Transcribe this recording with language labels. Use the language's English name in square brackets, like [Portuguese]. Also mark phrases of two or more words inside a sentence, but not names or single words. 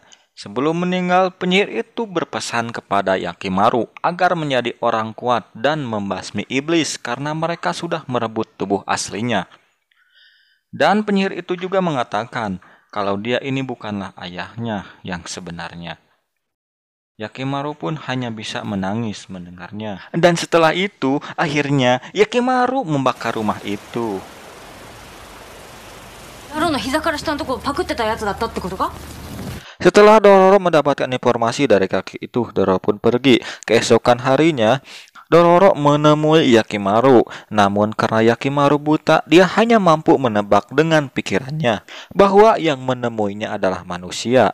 [Indonesian] Sebelum meninggal, penyihir itu berpesan kepada Hyakimaru agar menjadi orang kuat dan membasmi iblis karena mereka sudah merebut tubuh aslinya. Dan penyihir itu juga mengatakan, kalau dia ini bukanlah ayahnya yang sebenarnya. Yakimaru pun hanya bisa menangis mendengarnya. Dan setelah itu, akhirnya Yakimaru membakar rumah itu. [Japanese] 野郎の膝から下のとこパクってたやつだったってことか? [Indonesian] Setelah Dororo mendapatkan informasi dari kakek itu, Dororo pun pergi. Keesokan harinya, Dororo menemui Yakimaru. Namun karena Yakimaru buta, dia hanya mampu menebak dengan pikirannya bahwa yang menemuinya adalah manusia.